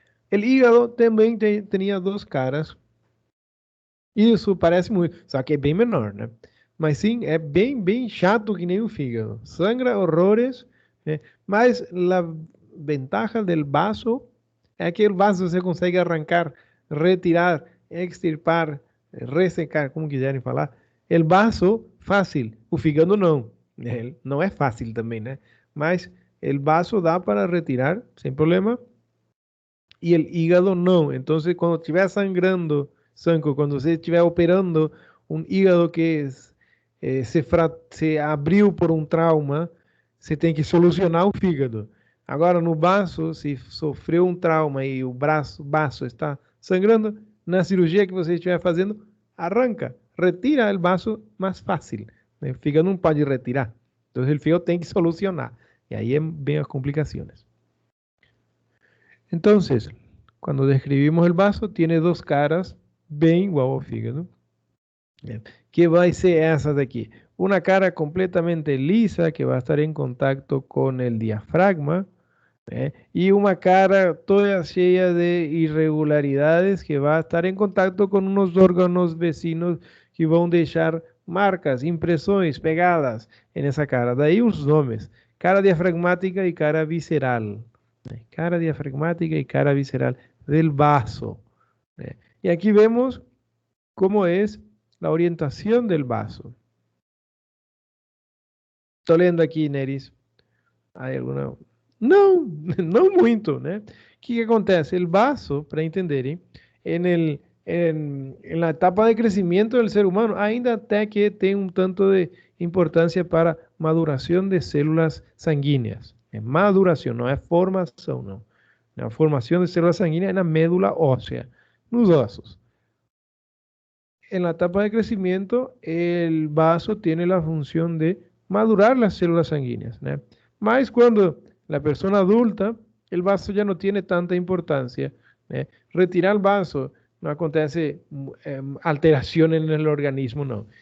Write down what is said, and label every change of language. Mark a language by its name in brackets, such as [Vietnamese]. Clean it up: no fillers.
[Spanish] El hígado también tenía dos caras. [Portuguese] Isso parece muito, só que é bem menor, né? Mas sim, é bem chato que nem o fígado. Sangra horrores, né? Mas a ventaja del vaso é que o vaso você consegue arrancar, retirar, extirpar, ressecar, como quiserem falar. El vaso, fácil. O fígado não. Ele não é fácil também, né? Mas el vaso dá para retirar sem problema. [Spanish] Y el hígado no. Entonces, [Portuguese] cuando estiver sangrando, Sanco, cuando você estiver operando um hígado que se abriu por um trauma, você tem que solucionar o fígado. Agora, no baço, se sofreu um trauma e o baço está sangrando, na cirurgia que você estiver fazendo, arranca, retira o baço mais fácil. O fígado não pode retirar. Então, o fígado tem que solucionar. E aí vem as complicações. [Spanish] Entonces, cuando describimos el vaso, tiene dos caras, [Portuguese] bem igual ao fígado. Que vai ser essa daqui? [Spanish] Una cara completamente lisa, que va a estar en contacto con el diafragma, y una cara toda cheia de irregularidades, que va a estar en contacto con unos órganos vecinos [Portuguese] que vão deixar marcas, impressões pegadas [Spanish] en esa cara. Daí os nomes, cara diafragmática y cara visceral. Cara diafragmática y cara visceral del vaso. Y aquí vemos cómo es la orientación del vaso. [Portuguese] Estou lendo aqui, Neris. [Spanish] Hay alguna... [Portuguese] Não, não muito, né? O que acontece? [Spanish] El vaso, para entenderem, en la etapa de crecimiento del ser humano, [Portuguese] ainda até que tem um tanto de importância [Spanish] para maduración de células sanguíneas. [Portuguese] É maduração, não é formação, não. A formação de células sanguíneas é na médula óssea, nos ossos. [Spanish] En la etapa de crecimiento, el vaso tiene la función de madurar las células sanguíneas, ¿no? Mas cuando la persona adulta, el vaso ya no tiene tanta importancia, ¿no? Retirar el vaso no acontece alteración en el organismo, no.